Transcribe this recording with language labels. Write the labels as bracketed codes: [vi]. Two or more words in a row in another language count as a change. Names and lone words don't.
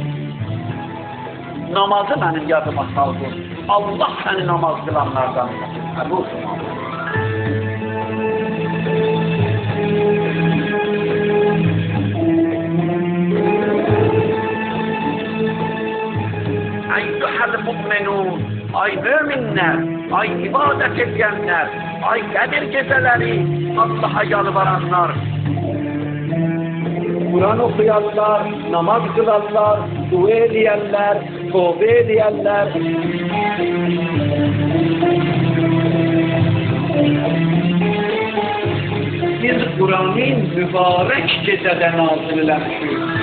[az] Namazı mənim yadıma saldın. Allah səni namaz qılanlardan Əbu Sümamə. [ar] أيها المؤمنون, [tr] ay müminler, ay ibadet edenler, ay Qədir geceleri, Allah'a yalvaranlar, Kur'an okuyanlar, namaz kılanlar, dua edenler, tövbe edenler. Biz Kur'an'ın mübarek gecede nazillenmişiz.